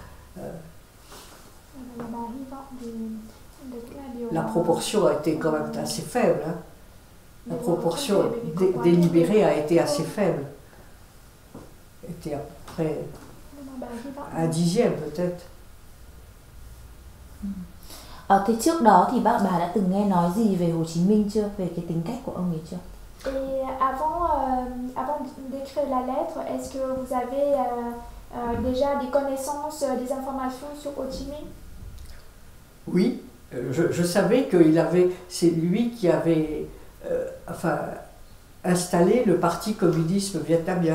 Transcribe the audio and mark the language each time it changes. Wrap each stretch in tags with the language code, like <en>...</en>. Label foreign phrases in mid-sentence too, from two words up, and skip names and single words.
<fr>La proportion a été quand même assez faible. Hein. La proportion des libérés a été assez faible. Était à peu près un dixième peut-être.</fr> <vi>Thế trước đó thì bà đã từng nghe nói gì về Hồ Chí Minh chưa? Về cái tính cách của ông ấy chưa?</vi> <fr>Et avant d'écrire la lettre, est-ce que vous avez déjà des connaissances, des informations sur Ho Chi Minh? Oui, je savais c'est lui qui avait installé le Parti communiste vietnamien.</fr>